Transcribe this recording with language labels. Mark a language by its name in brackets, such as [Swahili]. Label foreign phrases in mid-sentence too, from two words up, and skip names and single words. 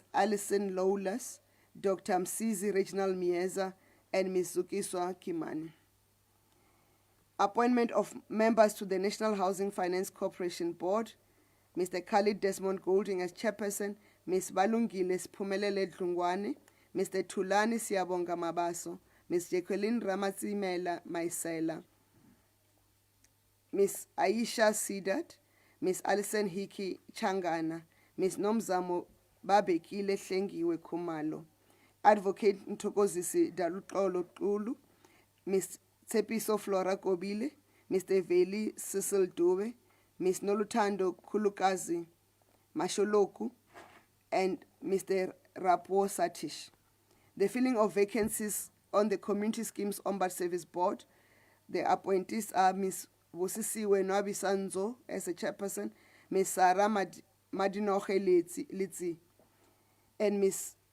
[English] Alison Lawless, Dr. Msizi Reginald Mieza, and Ms. Zukiswa Kimani. Appointment of members to the National Housing Finance Corporation Board, Mr. Khalid Desmond Golding as chairperson, Ms. Balungile Siphumelele Dlungwane, Mr. Tulani Siyabonga Mabaso, Ms. Jacqueline Ramatsimela Maisela, Ms. Aisha Sidat, Ms. Alison Hiki Changana, Ms. Nomzamo Babekile Hlengiwe Khumalo, Advocate Ntokozisi Daluxolo Xulu, Ms. Tsepiso Flora Kobile, Mr. Veli Cecil Dube, Ms. Noluthando Khulukazi Masholoku, and Mr. Rapo Satish. The filling of vacancies on the Community Schemes Ombud Service Board, the appointees are Ms. Busisiwe Nwabi Sanzo as a chairperson, Ms. Sarah Madinoche Litsi, and Ms.